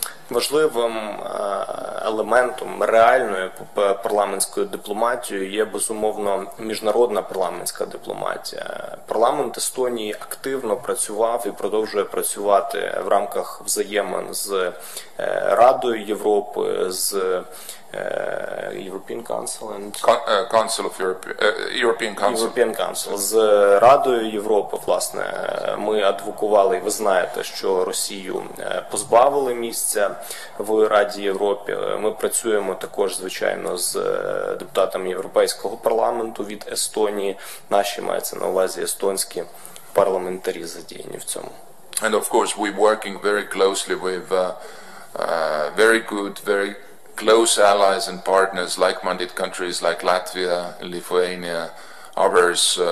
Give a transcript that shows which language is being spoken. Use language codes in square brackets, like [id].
[uk] Важливим елементом реальної парламентської дипломатії є, безумовно, міжнародна парламентська дипломатія. Парламент Естонії активно працював і продовжує працювати в рамках взаємин з Радою Європи, з [en] European Council and Council of European Council. European Council. [uk] З Радою Європи, власне, ми адвокували, і ви знаєте, що Росію позбавили місця в Раді Європи. Ми працюємо також, звичайно, з депутатами Європейського парламенту від Естонії. Наші, мається на увазі, естонські парламентарі задіяні в цьому. [en] And of course we're working very closely with very good, very close allies and partners, like-minded countries like Latvia, Lithuania, others,